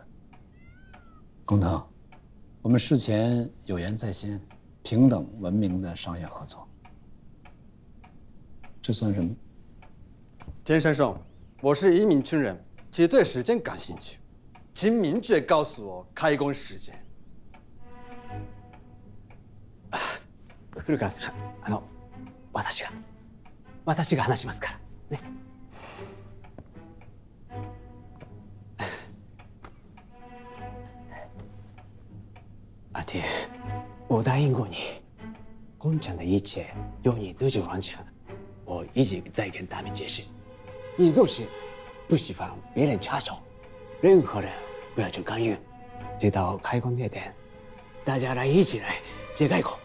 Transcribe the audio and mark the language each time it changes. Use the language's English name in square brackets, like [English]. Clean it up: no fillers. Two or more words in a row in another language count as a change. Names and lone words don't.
[Chinese] 工藤，我们事前有言在先，平等文明的商业合作，这算什么？简先生，我是一名军人，其实对时间感兴趣，请明确告诉我开工时间。 [Japanese] 古川さん、私が話しますからね。 [Chinese] 阿天，我答应过你，工厂的一切由你自己完成。我一直在跟他们解释，你做事不喜欢别人插手，任何人不要去干预，直到开工那天，大家一起来揭开口。